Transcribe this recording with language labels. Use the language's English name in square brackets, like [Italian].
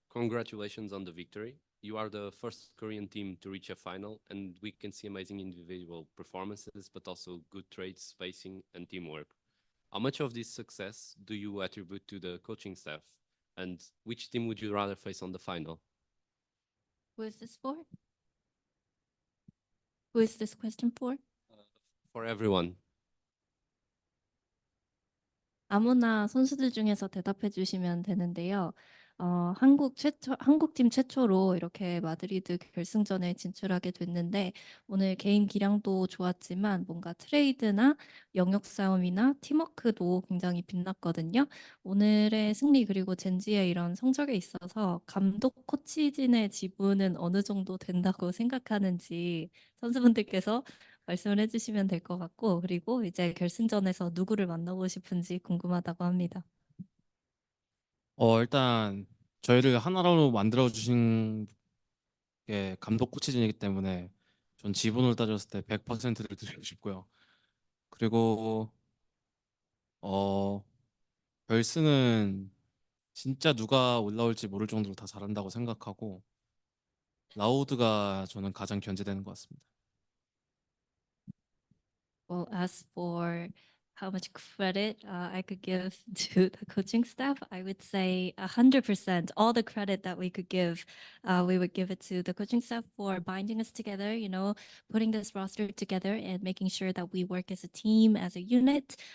[English] Congratulations on the victory. You are the first Korean team to reach a final, and we can see amazing individual performances, but also good trades, spacing, and teamwork. How much of this success do you attribute to the coaching staff? And which team would you rather face on the final? Who is this for? Who is this question for? For everyone. [Korean] 아무나 선수들 중에서 대답해 주시면 되는데요. 한국팀 최초로 이렇게 마드리드 결승전에 진출하게 됐는데 오늘 개인 기량도 좋았지만 뭔가 트레이드나 영역 싸움이나 팀워크도 굉장히 빛났거든요. 오늘의 승리 그리고 젠지의 이런 성적에 있어서 감독 코치진의 지분은 어느 정도 된다고 생각하는지 선수분들께서 말씀을 해주시면 될 것 같고, 그리고 이제 결승전에서 누구를 만나고 싶은지 궁금하다고 합니다. 일단 저희를 하나로 만들어 주신 게 감독 코치진이기 때문에 전 지분을 따졌을 때 100%를 드리고 싶고요. 그리고 어 결승은 진짜 누가 올라올지 모를 정도로 다 잘한다고 생각하고 라우드가 저는 가장 견제되는 것 같습니다. [English] Well, as for how much credit I could give to the coaching staff, I would say 100%. All the credit that we could give, we would give it to the coaching staff for binding us together, putting this roster together and making sure that we work as a team, as a unit.